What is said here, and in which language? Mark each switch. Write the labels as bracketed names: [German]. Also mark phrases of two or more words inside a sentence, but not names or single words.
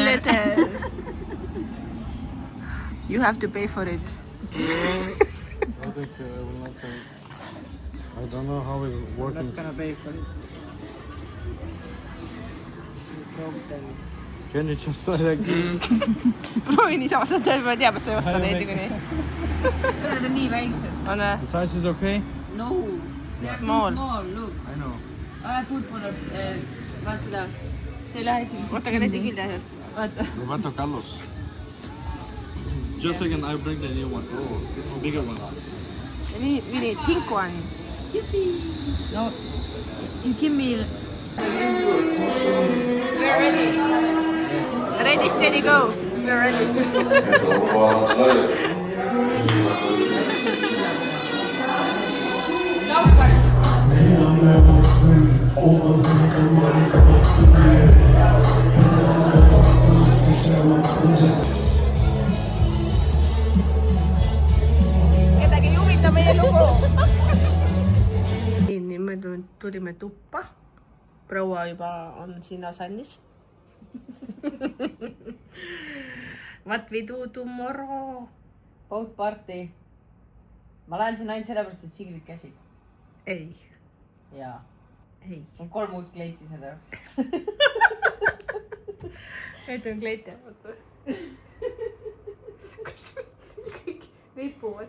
[English] letter. You have to pay for it. I think I will not pay. I don't know how it's working. Not gonna pay for it. You broke them. Can you just try like this? [Estonian] Proovi niisama, sa tead, et sa ei osta neid niikuinii. Need on nii väiksed. On või? [English] The size is okay? No. Small. Small, look. I know. Footballer, [Estonian] vaata seda. See ei lähe siin. Oota, aga nende kilde asjad. Vaata. Roberto Carlos. [English] Just a second, I bring the new one. Oh, bigger one. We need pink one. No. Give me. We're ready. Ready, steady, go. We're ready. [Estonian] Kedagi ei huvita meie lugu. Nii, me tulime tuppa. Proua juba on siin asannis. [English] What we do tomorrow? Boat party. [Estonian] Ma lähen sinna ainult sellepärast, et Sigrid käsib. Ei. Jaa. Ei. On 3 uut kleiti selle jaoks. Need on kleite. Kõik ripuvad.